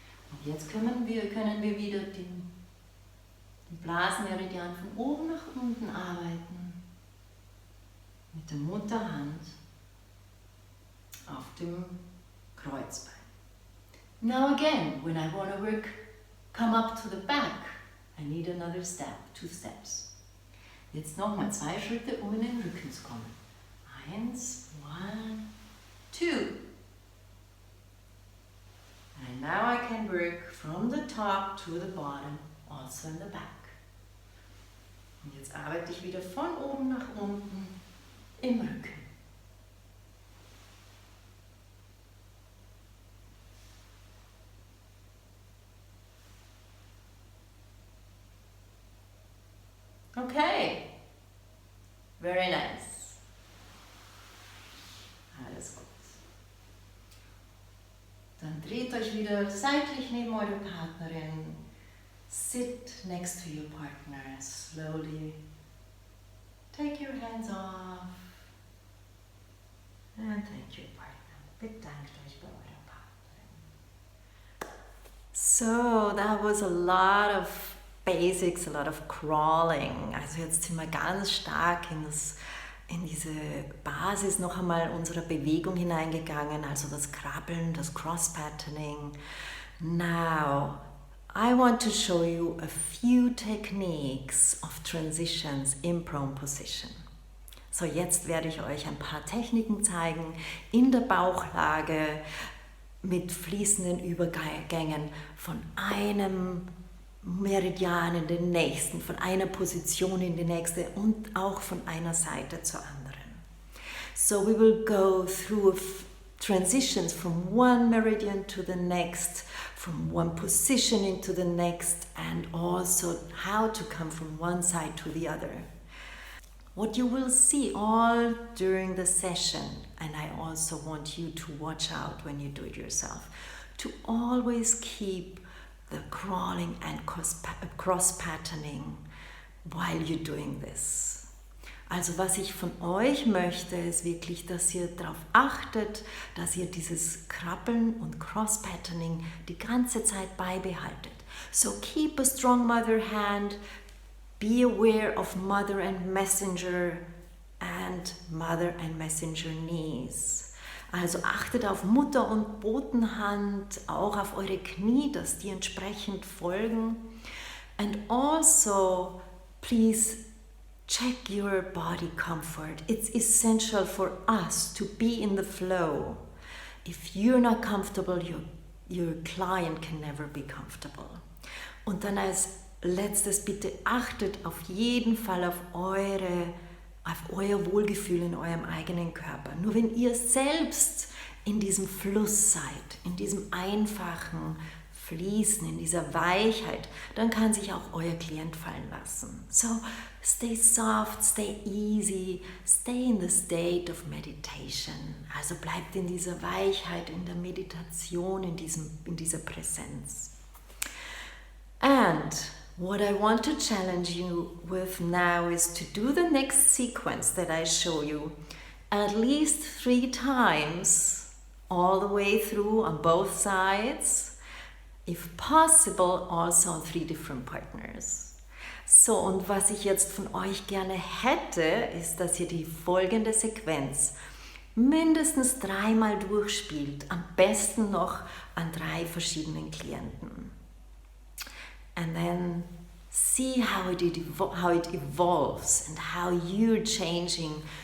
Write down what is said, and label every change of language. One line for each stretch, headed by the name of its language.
German: Und jetzt können wir wieder den Blasenmeridian von oben nach unten arbeiten. Mit der Mutterhand auf dem Kreuzbein.
English: Now again, when I want to come up to the back, I need another step, 2 steps.
German: Jetzt nochmal 2 Schritte, um in den Rücken zu kommen. 1, 1, 2.
English: And now I can work from the top to the bottom, also in the back.
German: Und jetzt arbeite ich wieder von oben nach unten im Rücken.
English: Okay, very nice.
German: Alles gut. Dann dreht euch wieder seitlich neben eure Partnerin.
English: Sit next to your partner. Slowly take your hands off and thank your partner.
German: Bedankt euch bei eurer Partnerin.
English: So, that was a lot of Basics, a lot of crawling.
German: Also jetzt sind wir ganz stark in diese Basis noch einmal unserer Bewegung hineingegangen, also das Krabbeln, das Cross-Patterning.
English: Now, I want to show you a few techniques of transitions in prone position.
German: So, jetzt werde ich euch ein paar Techniken zeigen in der Bauchlage mit fließenden Übergängen von einem Meridian in den nächsten, von einer Position in die nächste und auch von einer Seite zur anderen.
English: So we will go through transitions from one meridian to the next, from one position into the next, and also how to come from one side to the other. What you will see all during the session, and I also want you to watch out when you do it yourself, to always keep the crawling and cross-patterning while you're doing this.
German: Also was ich von euch möchte, ist wirklich, dass ihr darauf achtet, dass ihr dieses Krabbeln und Cross-Patterning die ganze Zeit beibehaltet.
English: So keep a strong mother hand, be aware of mother and messenger knees.
German: Also achtet auf Mutter- und Botenhand, auch auf eure Knie, dass die entsprechend folgen.
English: And also, please check your body comfort. It's essential for us to be in the flow. If you're not comfortable, your client can never be comfortable.
German: Und dann als letztes, bitte achtet auf jeden Fall auf euer Wohlgefühl in eurem eigenen Körper. Nur wenn ihr selbst in diesem Fluss seid, in diesem einfachen Fließen, in dieser Weichheit, dann kann sich auch euer Klient fallen lassen.
English: So, stay soft, stay easy, stay in the state of meditation.
German: Also bleibt in dieser Weichheit, in der Meditation, in dieser Präsenz.
English: And what I want to challenge you with now is to do the next sequence that I show you at least 3 times, all the way through on both sides, if possible also on 3 different partners.
German: So, und was ich jetzt von euch gerne hätte, ist, dass ihr die folgende Sequenz mindestens 3-mal durchspielt, am besten noch an 3 verschiedenen Klienten.
English: And then see how it evolves and how you're changing